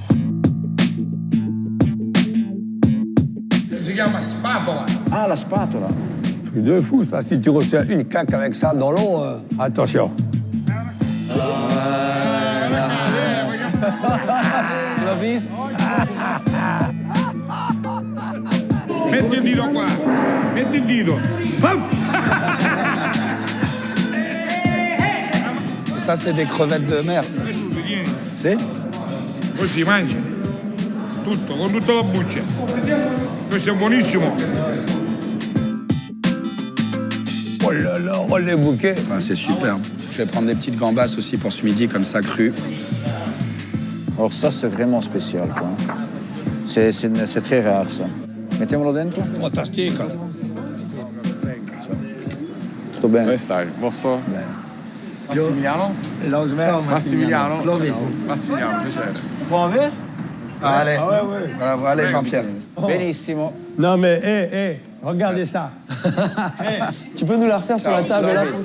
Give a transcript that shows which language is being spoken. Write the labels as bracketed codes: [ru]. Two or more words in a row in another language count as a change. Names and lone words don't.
[it] Ah, la spatola. [fr] Truc de fou, ça. Si tu reçois une claque avec ça dans l'eau, attention. Novice. [it] Metti il dito qua, metti il dito. [fr] Ça, c'est des crevettes de mer, ça. C'est [it] Così mangia. Tutto, con tutta la buccia. Questo è buonissimo. [fr] Oh là là, oh les bouquets. Ah, c'est superbe. Je vais prendre des petites gambas aussi pour ce midi, comme ça, crues. Alors ça, c'est vraiment spécial, quoi. C'est très rare, ça. [it] Mettiamolo dentro. [fr] Fantastique. [it] Sto bene. Questa è, posso? Massimiliano? Massimiliano? Massimiliano, piacere. [fr] Prends un verre? Allez, Ah ouais, ouais. voilà, allez Jean-Pierre. [it] Benissimo. [fr] Non mais, regardez ça. Tu peux nous la refaire sur la table là?